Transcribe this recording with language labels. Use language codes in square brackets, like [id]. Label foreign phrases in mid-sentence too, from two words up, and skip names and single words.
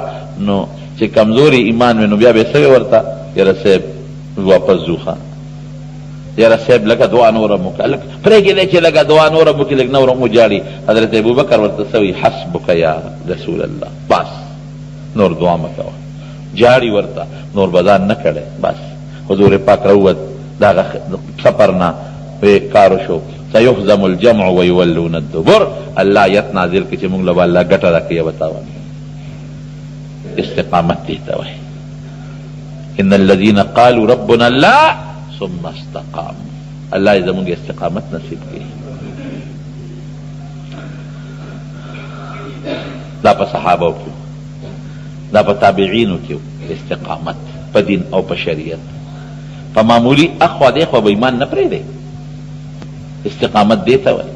[ps] نو چې کمزوري ایمان وي نو بیا به یې څه ورته یاره صاحب واپس ځو ښه، یاره صاحب لکه دعا نوره مو کړه، لږ پرېږدی چې لکه دعا نوره مو کړي، لږ نوره مو جاړي. حضرت ابوبکر ورته څه وایي [ar] حسبک یا رسول الله، [ps] بس نور دعا مه کوه. جاړي ورته، نور به ځان نه کړی. بس حضور پاک راووت دغه سفر نه، کار وشو [ar] سیهزم الجمع ویولون الدبر. [ps] الله آیت نازل کړي چې موږ له به الله ګټه راکړي به تاوان. استقامت دې ته وایي. [ar] ان الذين قالوا ربنا الله ثم استقاموا. [ps] الله یې زموږ استقامت نصیب کړي. دا په صحابو کې، دا په تابعینو کې استقامت په دین او په شریعت. په معمولی اخوا دیخوا به ایمان نه پرېږدی. استقامت دې ته وایي.